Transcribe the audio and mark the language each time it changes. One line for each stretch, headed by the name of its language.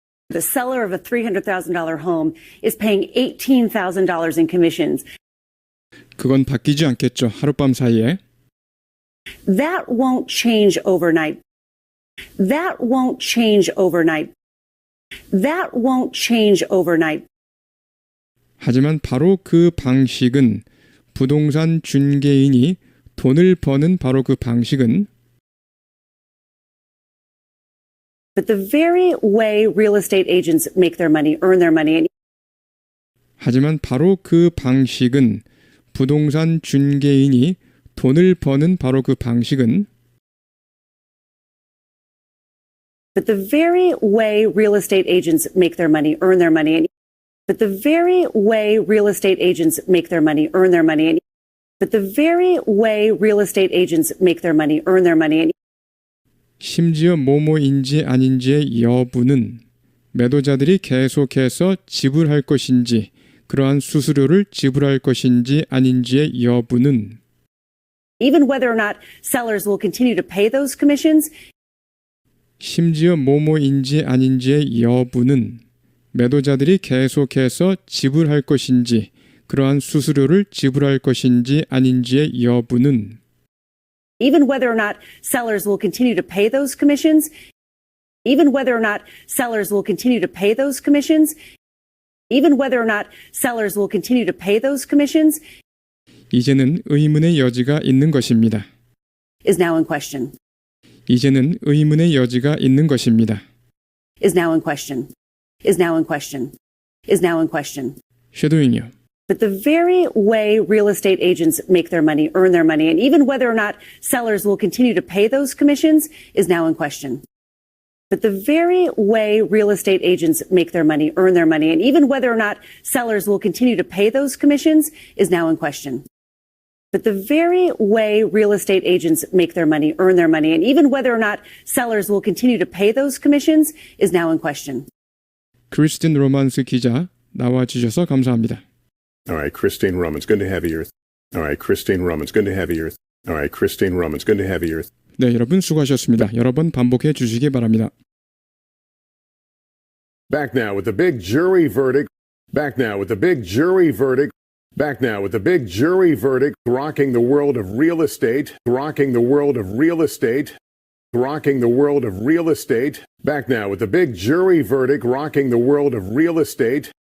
English: The seller of a $300,000 home is paying $18,000 in commissions.
Korean: 그건 바뀌지 않겠죠. 하룻밤 사이에.
English: That won't change overnight. That won't change overnight. That won't change overnight.
Korean: 하지만 바로 그 방식은 부동산 중개인이 돈을 버는 바로 그 방식은
English: But the very way real estate agents make their money, earn their money, and
Korean: 하지만 바로 그 방식은 부동산 중개인이 돈을 버는 바로 그 방식은
English: but the very way real estate agents make their money, earn their money, and but the very way real estate agents make their money, earn their money, and but the very way real estate agents make their money, earn their money, and
Korean: 심지어 뭐뭐인지 아닌지의 여부는 매도자들이 계속해서 지불할 것인지 그러한 수수료를 지불할 것인지 아닌지의 여부는
English: even whether or not sellers will continue to pay those commissions,
Korean: 심지어 뭐뭐인지 아닌지의 여부는 매도자들이 계속해서 지불할 것인지 그러한 수수료를 지불할 것인지 아닌지의 여부는
English: Even whether or not sellers will continue to pay those commissions, even whether or not sellers will continue to pay those commissions, even whether or not sellers will continue to pay those commissions
Korean: 이제는 의문의 여지가 있는 것입니다.
English: is now in question.
Korean: 이제는 의문의 여지가 있는 것입니다.
English: Is now in question. Is now in question. Is now in question.
Korean: 쉐도잉이요.
English: But the very way real estate agents make their money, earn their money, and even whether or not sellers will continue to pay those commissions is now in question. But the very way real estate agents make their money, earn their money, and even whether or not sellers will continue to pay those commissions is now in question. But the very way real estate agents make their money, earn their money, and even whether or not sellers will continue to pay those commissions is now in question.
Korean: 크리스틴 로만스 기자 나와주셔서 감사합니다.
English: All right, Christine Romans, good to have you here. All right, Christine Romans, good to have you here. All right, Christine Romans, good to have you here.
Korean: 네, 여러분 수고하셨습니다. 여러 번 반복해 주시기 바랍니다.
English: Back now with the big jury verdict. Back now with the big jury verdict. Back now with the big jury verdict rocking the world of real estate, rocking the world of real estate, rocking the world of real estate. Back now with the big jury verdict rocking the world of real estate.